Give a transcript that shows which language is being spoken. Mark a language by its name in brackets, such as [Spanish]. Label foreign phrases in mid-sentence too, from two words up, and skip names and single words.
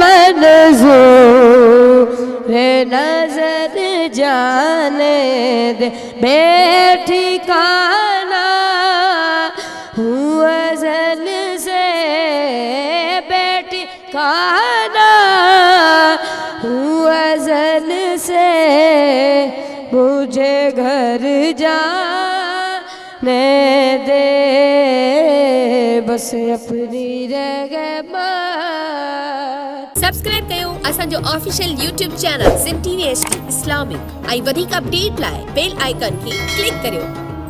[Urdu] منظور نظر جانے دے، بے ٹھکانہ ہوں ازل سے، بے ٹھکانہ ہوں ازل سے، مجھے گھر جانے دے، بس اپنی رحمت۔ [Sindhi] سبسکرائب कयो असांजो [English] official YouTube channel [Sindhi] सिम TV HD इस्लामिक ऐं वधीक अपडेट लाइ [English] bell icon [Sindhi] खे क्लिक करियो।